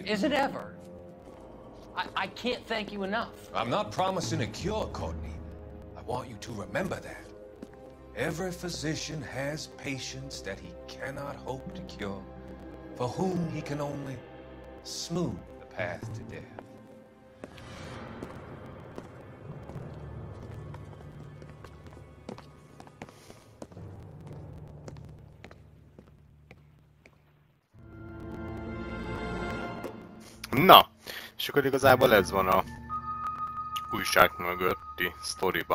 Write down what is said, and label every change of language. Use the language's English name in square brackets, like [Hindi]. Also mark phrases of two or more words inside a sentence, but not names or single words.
[English] Is it ever? I can't thank you enough. I'm not promising a cure, Courtney. I want you to remember that. Every physician has patients that he cannot hope to cure, for whom he can only smooth the path to death. [Hungarian] Na, és akkor igazából ez van a újság mögötti sztoriban.